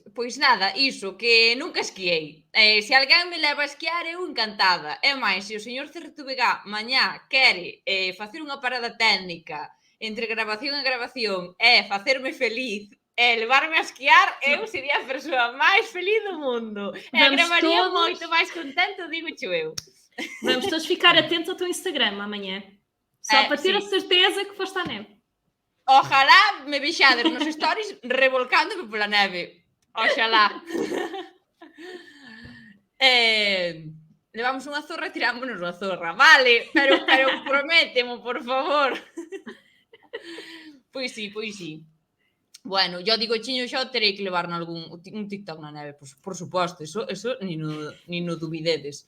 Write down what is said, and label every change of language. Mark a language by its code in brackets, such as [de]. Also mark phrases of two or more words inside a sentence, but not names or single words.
[gl] Pois nada, iso, que nunca esquiei. Se alguén me leva a esquiar, eu encantada. É máis, se o señor Cerretubegá mañá quere facer unha parada técnica entre grabación e grabación e facerme feliz e levarme a esquiar, eu sería a persoa máis feliz do mundo. E gravaría moito máis contento, digo xo eu. [pt] Vamos todos ficar atentos ao teu Instagram amanhã. Só para ter a certeza que foste à neve. [gl] Ojalá me vexades nos stories revolcándome pola neve. Oxalá. Levamos unha zorra e tirámonos unha zorra. Vale, pero prométemo, por favor. Pois sí. Bueno, [es] yo digo [gl] chiño xa terei que levar un TikTok na neve, por suposto, eso ni no dubidedes.